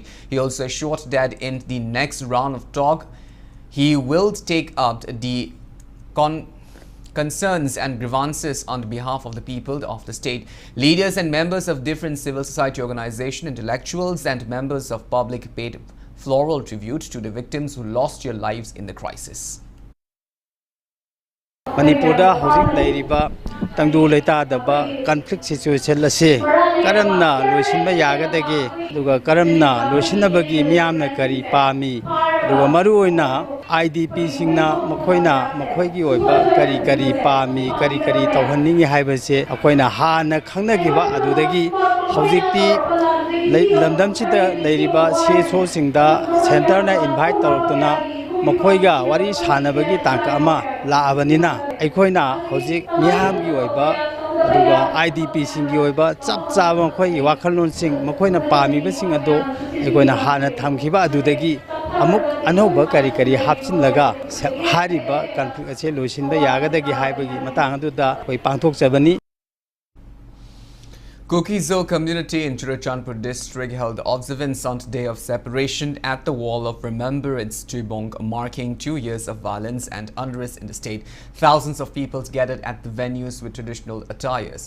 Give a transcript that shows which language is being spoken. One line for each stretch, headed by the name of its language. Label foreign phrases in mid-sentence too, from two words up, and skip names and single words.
English: He also assured that in the next round of talk, he will take up the concerns and grievances on behalf of the people of the state. Leaders and members of different civil society organizations, intellectuals and members of public paid floral tribute to the victims who lost their lives in the crisis.
Manipuri: Manipurda hojik lairiba tangdu leita daba
English: conflict situation
Manipuri: lase karamna loisinba yagadagi duga karamna loisinabagi miyamna kari pami duga maru oina IDP singna makhoigi oiba kari pami kari tawhanningi haibase akoina hana khangnagiba adudagi hojikti lamdamchida leiriba CSO singda center na invite tawtuna মখোইগা ৱারী সানবগী তাংকা অমা লাবনিনা অখোইনা হৌজিক মিয়ামগী ওইবা অদুগা আইডিপি সিংগী ওইবা চপ চাবা মখোই ৱাখললোন সিং মখোইনা পামিবা সিং অদো অখোইনা হানা থমখিবা অদুদগী অমুক অনৌবা করী করী হাপচিনলগা হারিবা কন্ফ্লিক্ট অসে লোইসিনবা যাগদগী হাইবগী মতাং অদুদা কোই পাংথোকচবনী
English: Kuki-Zo community in Churachandpur district held observance on the day of separation at the Wall of Remembrance Tribong, marking 2 years of violence and unrest in the state. Thousands of people gathered at the venues with traditional attires.